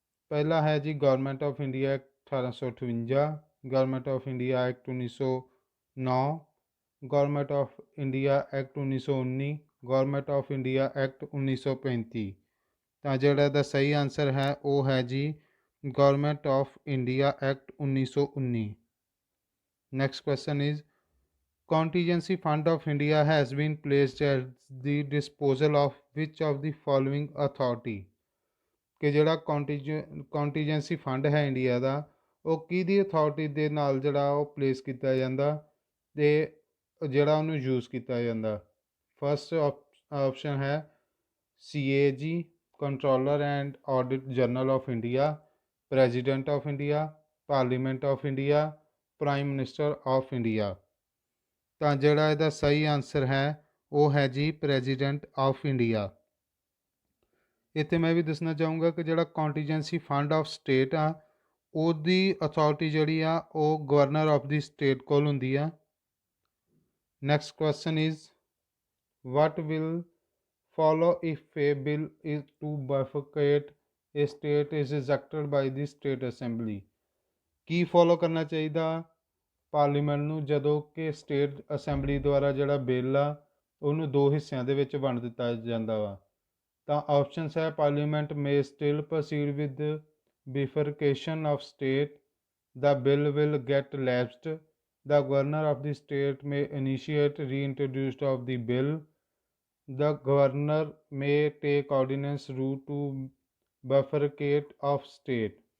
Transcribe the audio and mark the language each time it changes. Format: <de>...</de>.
<pa>ਪਹਿਲਾ ਹੈ ਜੀ</pa> <en>Government of India act 1858, government of India act 1909, government of India act 1919, government of India act 1935।</en> <pa>ਤਾਂ ਜਿਹੜਾ ਇਹਦਾ ਸਹੀ ਆਨਸਰ ਹੈ ਉਹ ਹੈ ਜੀ government of India act 1919।</pa> <en>Next question is Contingency Fund of India has been placed at the disposal of which of the following authority?</en> <pa>ਕਿ ਜਿਹੜਾ ਕੰਟੀਜੈਂਸੀ ਫੰਡ ਹੈ ਇੰਡੀਆ ਦਾ ਉਹ ਕਿਹਦੀ ਅਥਾਰਟੀ ਦੇ ਨਾਲ ਜਿਹੜਾ ਉਹ ਪਲੇਸ ਕੀਤਾ ਜਾਂਦਾ ਤੇ ਜਿਹੜਾ ਉਹਨੂੰ ਯੂਜ਼ ਕੀਤਾ ਜਾਂਦਾ।</pa> <en>First option ਹੈ CAG, controller and audit general of India, president of India, parliament of India, prime minister of India.</en> <pa>ਤਾਂ ਜਿਹੜਾ ਇਹਦਾ ਸਹੀ ਆਨਸਰ ਹੈ ਉਹ ਹੈ ਜੀ ਪ੍ਰੈਜ਼ੀਡੈਂਟ ਆਫ ਇੰਡੀਆ। ਇੱਥੇ ਮੈਂ ਵੀ ਦੱਸਣਾ ਚਾਹੂੰਗਾ ਕਿ ਜਿਹੜਾ ਕੰਟੀਜੈਂਸੀ ਫੰਡ ਆਫ ਸਟੇਟ ਆ ਉਹਦੀ ਅਥਾਰਟੀ ਜਿਹੜੀ ਆ ਉਹ ਗਵਰਨਰ ਆਫ ਦੀ ਸਟੇਟ ਕੋਲ ਹੁੰਦੀ ਆ।</pa> <en>Next question is what will follow if a bill is to bifurcate a state is rejected by the state assembly?</en> <pa>Ki follow ਕਰਨਾ ਚਾਹੀਦਾ ਪਾਰਲੀਮੈਂਟ ਨੂੰ ਜਦੋਂ ਕਿ ਸਟੇਟ ਅਸੈਂਬਲੀ ਦੁਆਰਾ ਜਿਹੜਾ ਬਿੱਲ ਆ ਉਹਨੂੰ ਦੋ ਹਿੱਸਿਆਂ ਦੇ ਵਿੱਚ ਵੰਡ ਦਿੱਤਾ ਜਾਂਦਾ ਵਾ। ਤਾਂ ਆਪਸ਼ਨਸ ਹੈ</pa> <en>Parliament may still proceed with bifurcation of state, the bill will get lapsed, the governor of the state may initiate reintroduction of the bill, the governor may take ordinance route to bifurcate of state।</en>